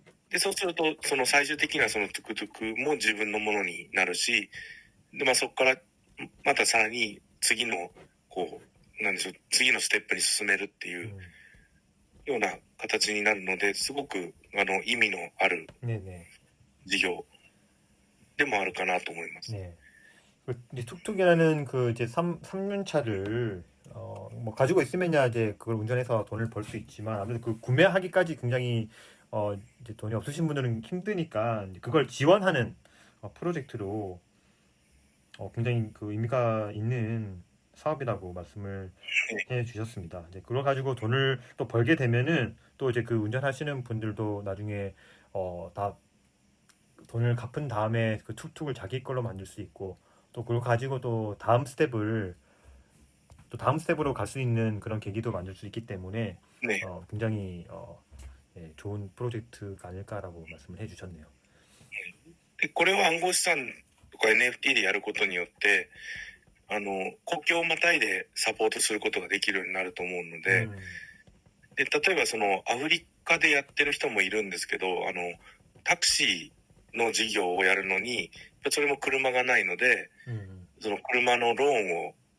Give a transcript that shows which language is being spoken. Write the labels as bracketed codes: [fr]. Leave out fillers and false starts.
[ja] で、そうすると、その最終的にはそのトゥクトゥクも自分のものになるし、で、まあそこからまたさらに次の、こう、なんでしょう、次のステップに進めるっていうような形になるので、すごく、意味のある [ko] 네네. [ja] 事業でもあるかなと思います。 [ko] 네. 이제 툭툭이라는 그 이제 3륜차를 뭐 가지고 있으면야 이제 그걸 운전해서 돈을 벌 수 있지만 아무래도 그 구매하기까지 굉장히 이제 돈이 없으신 분들은 힘드니까 이제 그걸 지원하는 프로젝트로 굉장히 그 의미가 있는 사업이라고 말씀을 해 주셨습니다. 이제 그걸 가지고 돈을 또 벌게 되면은 또 이제 그 운전하시는 분들도 나중에 다 돈을 갚은 다음에 그 툭툭을 자기 걸로 만들 수 있고 또 그걸 가지고 또 다음 스텝으로 갈 수 있는 그런 계기도 만들 수 있기 때문에 [ja] ね。 [ko] 굉장히 예, 좋은 프로젝트가 아닐까라고 말씀을 해주셨네요. [ja] で、これを暗号資産とか NFT でやることによって、国境をまたいでサポートすることができるようになると思うので、で、例えばそのアフリカでやってる人もいるんですけど、タクシーの事業をやるのに、それも車がないので、その車のローンを、